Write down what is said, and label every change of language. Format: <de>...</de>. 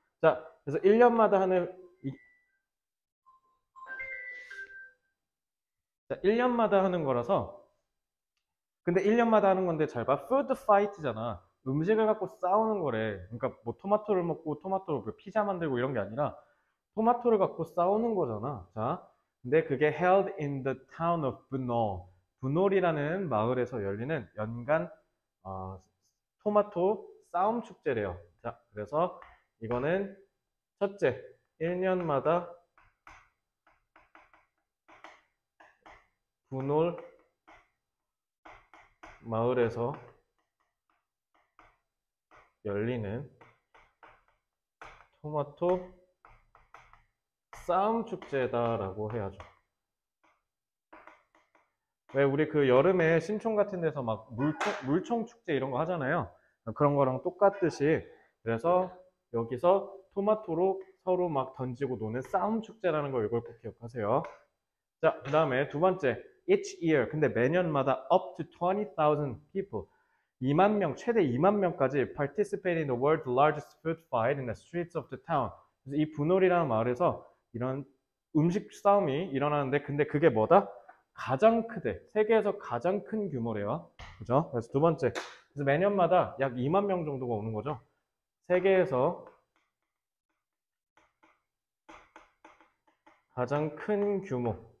<ko>자, 그래서 1년마다 자, 1년마다 하는 거라서 근데 1년마다 하는 건데 잘 봐. 푸드 파이트잖아. 음식을 갖고 싸우는 거래. 그러니까 뭐 토마토를 먹고 토마토로 그 피자 만들고 이런 게 아니라 토마토를 갖고 싸우는 거잖아. 자, 근데 그게</ko> <en>held in the town of Bunol.</en> <ko>분올이라는 마을에서 열리는 연간 어, 토마토 싸움 축제래요. 자, 그래서 이거는 첫째, 1년마다 분올 마을에서 열리는 토마토 싸움 축제다라고 해야죠. 왜 우리 그 여름에 신촌 같은 데서 막 물총 축제 이런 거 하잖아요. 그런 거랑 똑같듯이 그래서 여기서 토마토로 서로 막 던지고 노는 싸움 축제라는 거 이걸 꼭 기억하세요. 자, 그 다음에 두 번째,</ko> <en>each year.</en> <ko>근데 매년마다</ko> <en>up to 20,000 people.</en> <ko>2만 명, 최대 2만 명까지</ko> <en>participate in the world's largest food fight in the streets of the town.</en> <ko>그래서 이 분올이라는 마을에서 이런 음식 싸움이 일어나는데 근데 그게 뭐다? 가장 크대. 세계에서 가장 큰 규모래요. 그죠? 그래서 두 번째. 그래서 매년마다 약 2만 명 정도가 오는 거죠. 세계에서 가장 큰 규모.</ko>